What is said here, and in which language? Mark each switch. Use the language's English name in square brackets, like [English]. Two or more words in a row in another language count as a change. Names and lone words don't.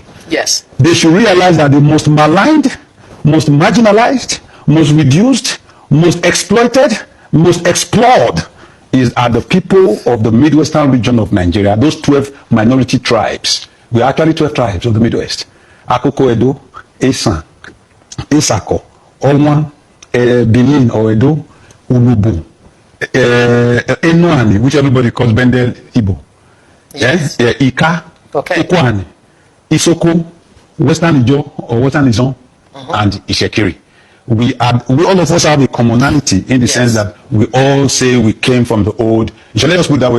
[English] yes, they should realize that the most maligned, most marginalized, most reduced, most exploited, most explored are the people of the Midwestern region of Nigeria, those 12 minority tribes. We are actually 12 tribes of the Midwest. Akoko Edo, Esan, Esako, Olwan, Benin or Edo, Ulubu, Enoani, which everybody calls Bendel Igbo. Yes. Ika, okay. Okwani, Isoko, Western Ijo or Western Izon, and Ishekiri. We all of us have a commonality in the sense that we all say we came from the old. Let us put it that way.